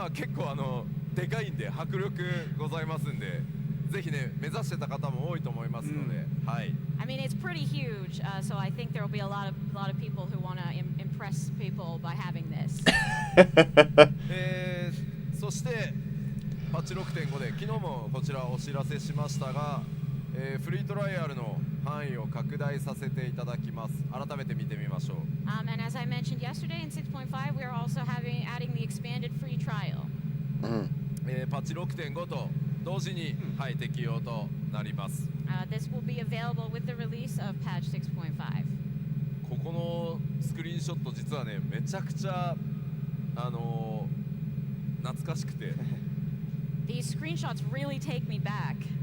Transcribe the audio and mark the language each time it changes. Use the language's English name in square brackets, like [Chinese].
[Japanese] まあ結構でかいんで迫力ございますんでぜひね目指してた方も多いと思いますので、はい。 [English] I mean, it's pretty huge, so I think there will be a lot of people who want to impress people by having this. [Japanese] そしてパッチ 6.5 で昨日もこちらお知らせしましたが、フリートライアルの範囲を拡大させていただきます。改めて見てみましょう。 [English] And as I mentioned yesterday in 6.5, we are also adding the expanded free trial. [Japanese] パッチ 6.5 と同時に、はい、適用となります。 [English] This will be available with the release of patch 6.5. [Japanese] ここのスクリーンショット実はねめちゃくちゃ懐かしくて [English] These screenshots really take me back.